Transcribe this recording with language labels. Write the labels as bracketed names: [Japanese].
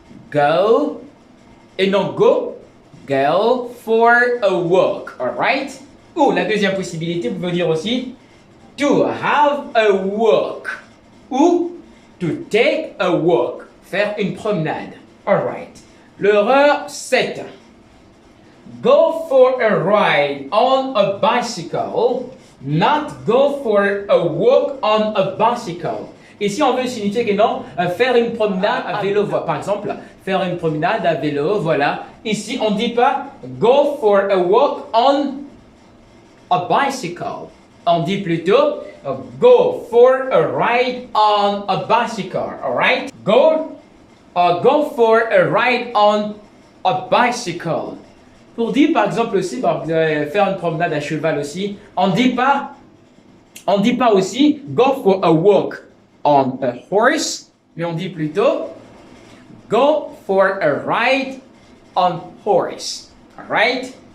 [English] Go, [French] et non [English] go for a walk. Alright? [French] Ou la deuxième possibilité, vous pouvez dire aussi [English] to have a walk. [French] Ou [English] to take a walk, [French] faire une promenade. [English] Alright. [French] L'erreur 7. [English] Go for a ride on a bicycle, not go for a walk on a bicycle. [French] Ici, on veut signifier que non, faire une promenade à vélo. Par exemple, faire une promenade à vélo, voilà. Ici, on ne dit pas [English] go for a walk on a bicycle. [French] On dit plutôt [English] go for a ride on a bicycle, alright? Go for a ride on a bicycle. [French] Pour dire par exemple aussi, faire une promenade à cheval aussi, on dit pas aussi [English] go for a walk on a horse, [French] mais on dit plutôt [English] go for a ride on horse, alright?